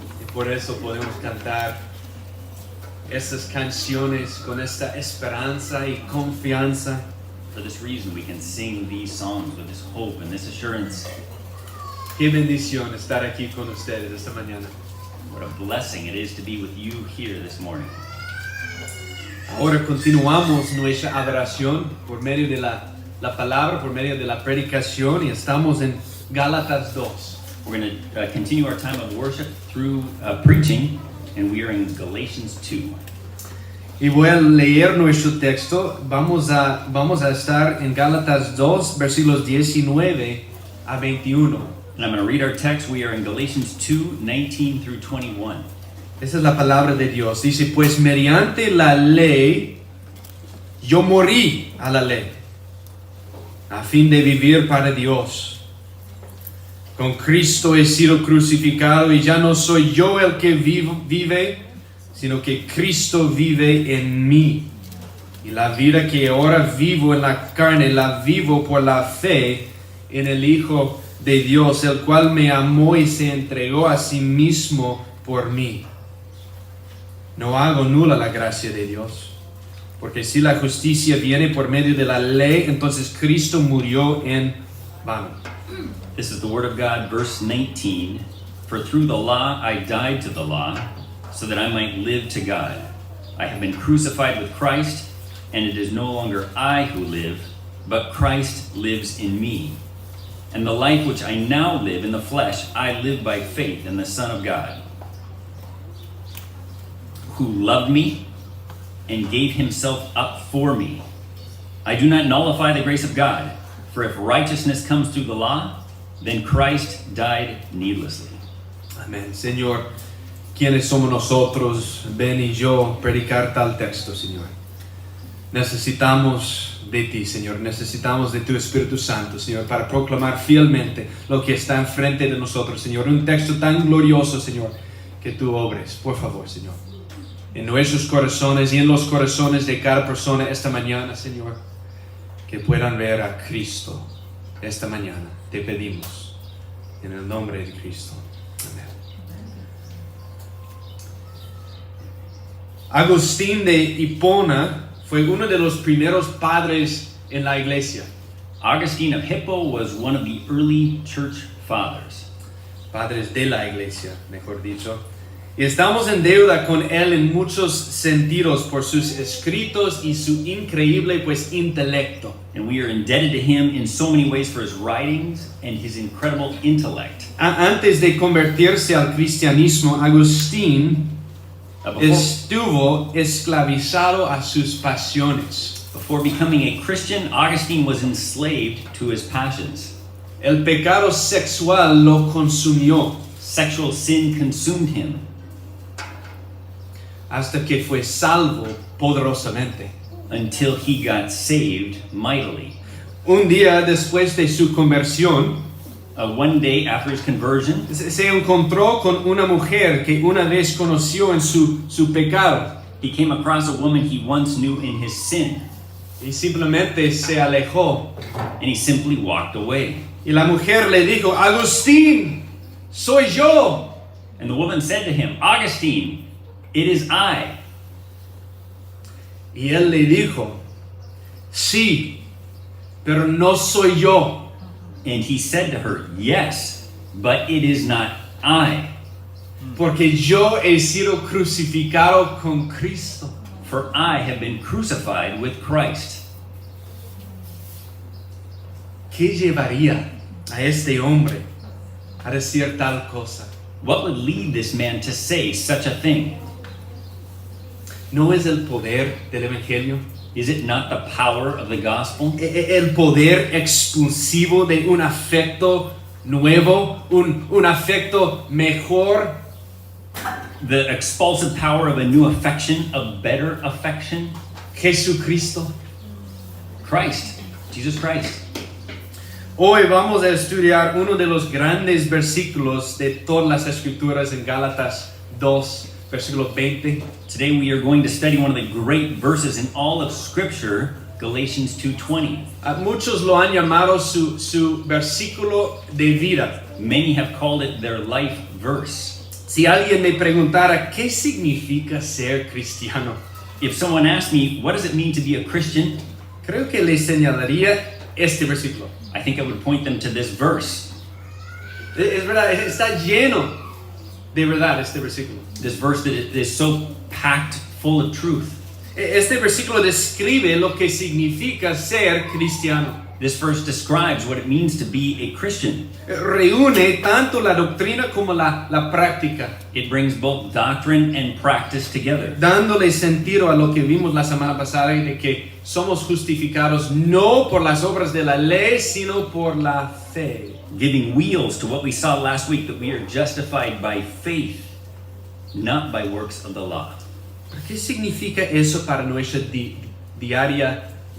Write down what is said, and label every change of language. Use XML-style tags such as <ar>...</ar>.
<es>Y por eso podemos cantar estas canciones con esta esperanza y confianza.</es> <en>For this reason, we can sing these songs with this hope and this assurance.</en> <es>Qué bendición estar aquí con ustedes esta mañana.</es> <en>What a blessing it is to be with you here this morning.</en> <es>Ahora continuamos nuestra adoración por medio de la palabra, por medio de la predicación, y estamos en Gálatas 2.</es> <en>We're going to continue our time of worship through preaching, and we are in Galatians 2.</en> <es>Y voy a leer nuestro texto. Vamos a estar en Gálatas 2, versículos 19 a 21.</es> <en>And I'm going to read our text. We are in Galatians 2, 19 through 21.</en> <es>Esa es la palabra de Dios. Dice, pues mediante la ley, yo morí a la ley, a fin de vivir para Dios. Con Cristo he sido crucificado y ya no soy yo el que vive, sino que Cristo vive en mí. Y la vida que ahora vivo en la carne, la vivo por la fe en el Hijo de Dios, el cual me amó y se entregó a sí mismo por mí. No hago nula la gracia de Dios, porque si la justicia viene por medio de la ley, entonces Cristo murió en vano.</es> <en>This is the word of God, verse 19. For through the law I died to the law, so that I might live to God. I have been crucified with Christ, and it is no longer I who live, but Christ lives in me. And the life which I now live in the flesh, I live by faith in the Son of God, who loved me and gave himself up for me. I do not nullify the grace of God, for if righteousness comes through the law, then Christ died needlessly.</en> <es>Amén. Señor, ¿quiénes somos nosotros, Ben y yo, predicar tal texto, Señor? Necesitamos de ti, Señor. Necesitamos de tu Espíritu Santo, Señor, para proclamar fielmente lo que está enfrente de nosotros, Señor. Un texto tan glorioso, Señor, que tú obres, por favor, Señor, en nuestros corazones y en los corazones de cada persona esta mañana, Señor, que puedan ver a Cristo esta mañana. Te pedimos En el nombre de Cristo. Amén. Agustín de Hipona fue uno de los primeros padres en la iglesia.</es> <en>Augustine of Hippo was one of the early church fathers.</en> <es>Padres de la iglesia, mejor dicho. Y estamos en deuda con él en muchos sentidos por sus escritos y su increíble intelecto.</es> <en>And we are indebted to him in so many ways for his writings and his incredible intellect.</en> <es>Antes de convertirse al cristianismo, Agustín estuvo esclavizado a sus pasiones.</es> <en>Before becoming a Christian, Augustine was enslaved to his passions.</en> <es>El pecado sexual lo consumió</es> <en>Sexual sin consumed him</en> <es>hasta que fue salvo poderosamente.</es> <en>until he got saved mightily.</en> <es>Un día después de su conversión,</es> <en>One day after his conversion,</en> <es>se encontró con una mujer que una vez conoció en su pecado</es> <en>he came across a woman he once knew in his sin,</en> <es>y simplemente se alejó.</es> <en>and he simply walked away.</en> <es>Y la mujer le dijo, Agustín, soy yo.</es> <en>And the woman said to him, Augustine, it is I.</en> <es>Y él le dijo, sí, pero no soy yo.</es> <en>And he said to her, yes, but it is not I.</en> <es>Porque yo he sido crucificado con Cristo.</es> <en>For I have been crucified with Christ.</en> <es>¿Qué llevaría a este hombre a decir tal cosa?</es> <en>What would lead this man to say such a thing?</en> <es>¿No es el poder del Evangelio?</es> <en>Is it not the power of the gospel?</en> <es>El poder expulsivo de un afecto nuevo, un afecto mejor.</es> <en>The expulsive power of a new affection, a better affection?</en> <es>Jesucristo.</es> <en>Christ, Jesus Christ.</en> <es>Hoy vamos a estudiar uno de los grandes versículos de todas las escrituras en Gálatas 2, versículo 20.</es> <en>Today we are going to study one of the great verses in all of Scripture, Galatians 2:20.</en> <es>Muchos lo han llamado su versículo de vida.</es> <en>Many have called it their life verse.</en> <es>Si alguien me preguntara qué significa ser cristiano,</es> <en>If someone asked me, what does it mean to be a Christian?</en> <es>creo que le señalaría este versículo.</es> <en>I think I would point them to this verse.</en> <es>Es verdad, está lleno de verdad este versículo.</es> <en>This verse that is so packed full of truth.</en> <es>Este versículo describe lo que significa ser cristiano.</es> <en>This verse describes what it means to be a Christian.</en> <es>Reúne tanto la doctrina como la práctica,</es> <en>It brings both doctrine and practice together,</en> <es>dándole sentido a lo que vimos la semana pasada de que somos justificados no por las obras de la ley, sino por la fe.</es> <en>giving wheels to what we saw last week, that we are justified by faith, not by works of the law.</en> <es>¿Qué significa eso para nuestra vida diaria?</es>